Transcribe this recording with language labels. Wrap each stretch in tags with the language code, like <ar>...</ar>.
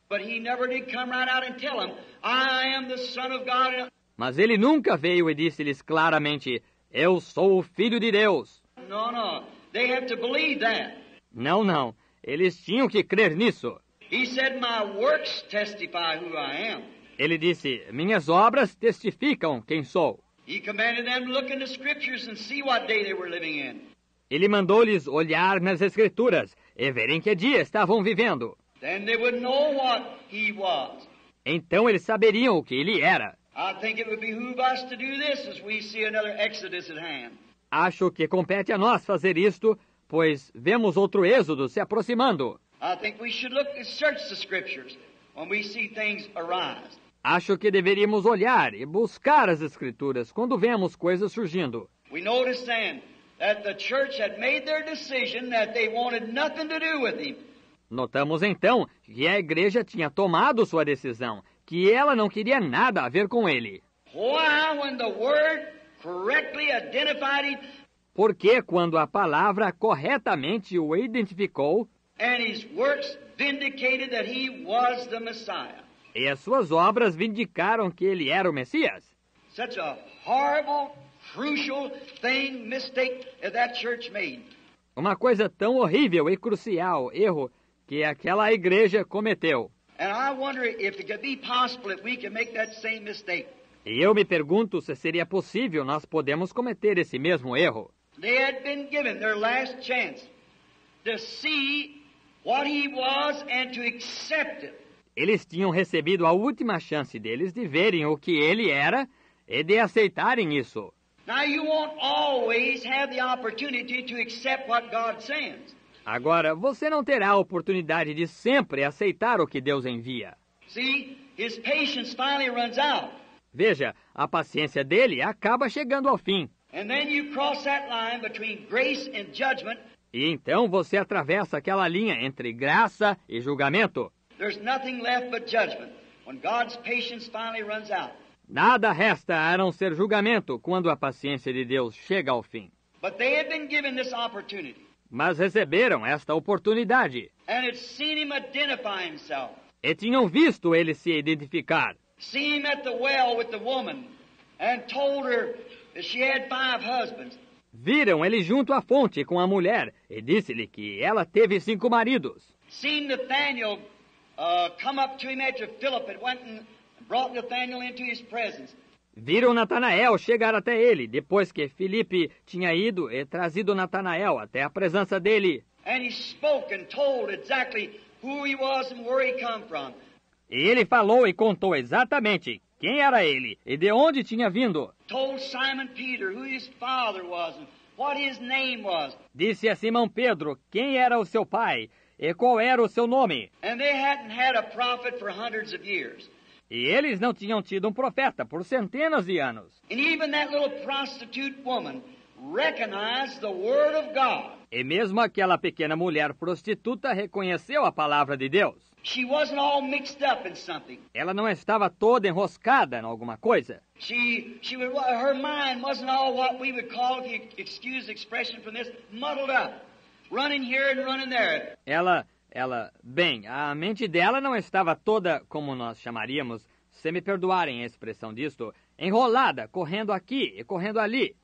<en>But he never did come right out and tell them, I am the Son of God.</en> <pt>Mas ele nunca veio e disse-lhes claramente, eu sou o Filho de Deus.</pt> <en>No. They have to believe that.</en> <pt>Não. Eles tinham que crer nisso.</pt> <en>He said, my works testify who I am.</en> <pt>Ele disse, minhas obras testificam quem sou.</pt> <en>He commanded them to look in the scriptures and see what day they were living in.</en> <pt>Ele mandou-lhes olhar nas Escrituras e verem que dia estavam vivendo.</pt> <en>Then they would know what he was.</en> <pt>Então eles saberiam o que ele era.</pt> <en>I think it would behoove us to do this as we see another Exodus at hand.</en> <pt>Acho que compete a nós fazer isto, pois vemos outro êxodo se aproximando.</pt> <en>I think we should look and search the scriptures when we see things arise.</en> <pt>Acho que deveríamos olhar e buscar as Escrituras quando vemos coisas surgindo.</pt> <en>We notice then that the church had made their decision that they wanted nothing to do with him.</en> <pt>Notamos então que a igreja tinha tomado sua decisão, que ela não queria nada a ver com ele.</pt> <en>Why, when the word correctly identified him</en> <pt>Porque quando a palavra corretamente o identificou</pt> <en>and his works vindicated that he was the Messiah.</en> <pt>e as suas obras vindicaram que ele era o Messias.</pt> <en>Such a horrible, crucial mistake that church made.</en> <pt>Uma coisa tão horrível e crucial, erro, que aquela igreja cometeu.</pt> <en>And I wonder if it could be possible if we can make that same mistake.</en> <pt>E eu me pergunto se seria possível nós podemos cometer esse mesmo erro.</pt> <en>They had been given their last chance to see what he was and to accept it.</en> <pt>Eles tinham recebido a última chance deles de verem o que ele era e de aceitarem isso.</pt> <en>Now you won't always have the opportunity to accept what God sends.</en> <pt>Agora, você não terá a oportunidade de sempre aceitar o que Deus envia.</pt> <en>See, his patience finally runs out.</en> <pt>Veja, a paciência dele acaba chegando ao fim.</pt> <en>And then you cross that line between grace and judgment.</en> <pt>E então você atravessa aquela linha entre graça e julgamento.</pt> <en>There's nothing left but judgment when God's patience finally runs out.</en> <pt>Nada resta a não ser julgamento quando a paciência de Deus chega ao fim.</pt> <en>But they had been given this opportunity.</en> <pt>Mas receberam esta oportunidade.</pt> <en>And had seen him identify himself.</en> <pt>E tinham visto ele se identificar.</pt> <en>Seen him at the well with the woman and told her that she had 5 husbands.</en> <pt>Viram ele junto à fonte com a mulher e disse-lhe que ela teve 5 maridos.</pt> <en>Seen Nathanael come up to him after Philip had went and brought Nathanael into his presence.</en> <pt>Viram Natanael chegar até ele, depois que Filipe tinha ido e trazido Natanael até a presença dele.</pt> <en>And he spoke and told exactly who he was and where he come from.</en> <pt>E ele falou e contou exatamente quem era ele e de onde tinha vindo.</pt> <en>Told Simon Peter who his father was and what his name was.</en> <pt>Disse a Simão Pedro quem era o seu pai e qual era o seu nome.</pt> <en>And they hadn't had a prophet for hundreds of years.</en> <pt>E eles não tinham tido um profeta por centenas de anos.</pt> <en>And even that little prostitute woman recognized the word of God.</en> <pt>E mesmo aquela pequena mulher prostituta reconheceu a palavra de Deus.</pt> <en>She wasn't all mixed up in something.</en> <pt>Ela não estava toda enroscada em alguma coisa.</pt> <en>Her mind wasn't all what we would call, if you excuse the expression from this, muddled up, running here and running there.</en> <pt>Bem, a mente dela não estava toda, como nós chamaríamos, se me perdoarem a expressão disto, enrolada, correndo aqui e correndo ali.</pt>